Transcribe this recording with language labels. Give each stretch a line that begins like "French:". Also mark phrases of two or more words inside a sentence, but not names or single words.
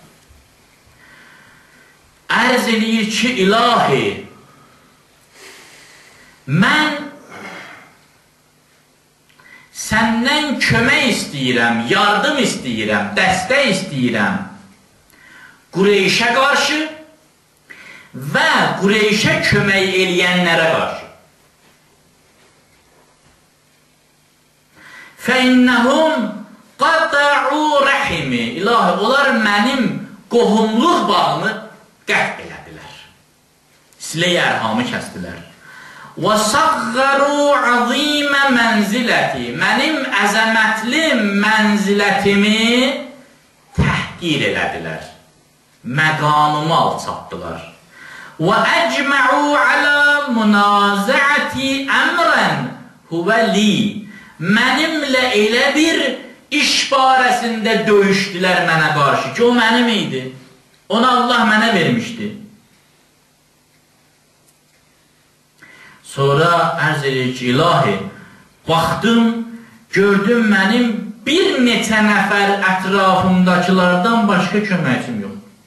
Azerbaijani: Ərz eləyir ki, ilahi, mən səndən kömək istəyirəm, yardım istəyirəm, dəstək istəyirəm Qureyşə qarşı və Qureyşə kömək eləyənlərə qarşı.
Arabic: فَإِنَّهُمْ قَطَعُوا رَحِمِ
Azerbaijani: İlahi, onlar mənim qohumluq bağımı qət elədilər. Silə-i ərhamı kəsdilər.
Arabic: وَصَغَّرُوا عَظِيمَ مَنْزِلَتِ
Azerbaijani: Mənim əzəmətli mənzilətimi təhqir elədilər. Məqamımı alçatdılar.
Arabic: وَأَجْمَعُوا عَلَى مُنَازَعَةِ أَمْرًا هُوَ لِي
Azerbaijani: Mənimlə elə bir iş barəsində döyüşdülər mənə qarşı ki, o mənim idi. Onu Allah mənə vermişdi. Sonra ərz edir ki, ilahi, baxdım, gördüm mənim bir neçə nəfər ətrafımdakılardan başqa köməkçim yox.